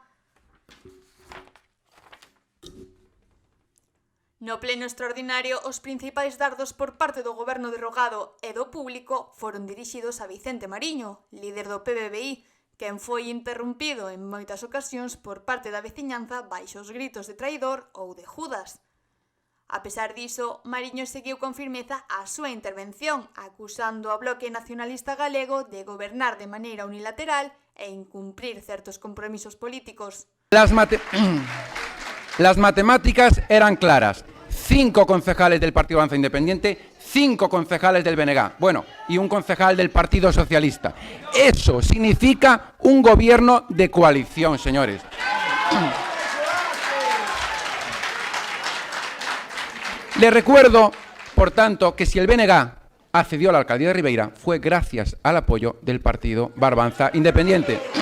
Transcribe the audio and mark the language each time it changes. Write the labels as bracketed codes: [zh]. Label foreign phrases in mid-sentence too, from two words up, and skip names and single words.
[gl] No pleno extraordinario, os principais dardos por parte do goberno derrogado e do público foron dirixidos a Vicente Mariño, líder do PBBI, quen foi interrompido en moitas ocasións por parte da veciñanza baixo os gritos de traidor ou de Judas. A pesar diso, Mariño seguiu con firmeza a súa intervención, acusando ao Bloque Nacionalista Galego de gobernar de maneira unilateral e incumprir certos compromisos políticos. [es] Las matemáticas eran claras. 5 concejales del Partido Avanza Independiente, 5 concejales del BNG, bueno, y un concejal del Partido Socialista. Eso significa un gobierno de coalición, señores. Les recuerdo Por tanto, que si el BNG accedió a la alcaldía de Ribeira fue gracias al apoyo del partido Barbanza Independiente.